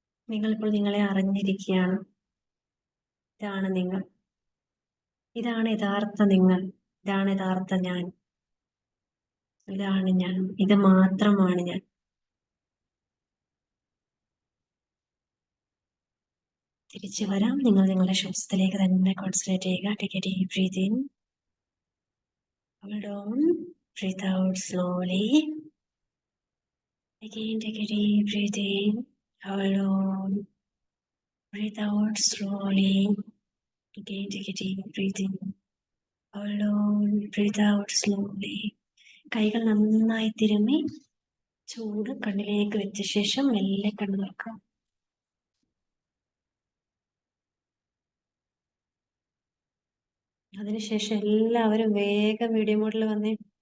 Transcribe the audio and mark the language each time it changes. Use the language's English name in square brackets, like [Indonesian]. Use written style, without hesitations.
[Malayalam] നിങ്ങളിപ്പോൾ നിങ്ങളെ അറിഞ്ഞിരിക്കുകയാണ്. ഇതാണ് നിങ്ങൾ, ഇതാണ് യഥാർത്ഥ നിങ്ങൾ, ഇതാണ് യഥാർത്ഥ ഞാൻ, ഇതാണ് ഞാൻ, ഇത് മാത്രമാണ് ഞാൻ. തിരിച്ചു വരാം. നിങ്ങൾ നിങ്ങളുടെ ശ്വാസത്തിലേക്ക് തന്നെ കോൺസെൻട്രേറ്റ് ചെയ്യുക. [English] Take a deep breath in, hold on, breathe out slowly. Again take a deep breath in, hold on, breathe out slowly. Again take a deep breath in, hold on, breathe out slowly. [Malayalam] കൈകൾ നന്നായി തിരുമ്മി ചൂട് കണ്ണിലേക്ക് വെച്ച ശേഷം മെല്ലെ കണ്ണു തുറക്കാം. അതിനുശേഷം എല്ലാവരും വേഗം വീഡിയോ മോഡിൽ വന്നേ.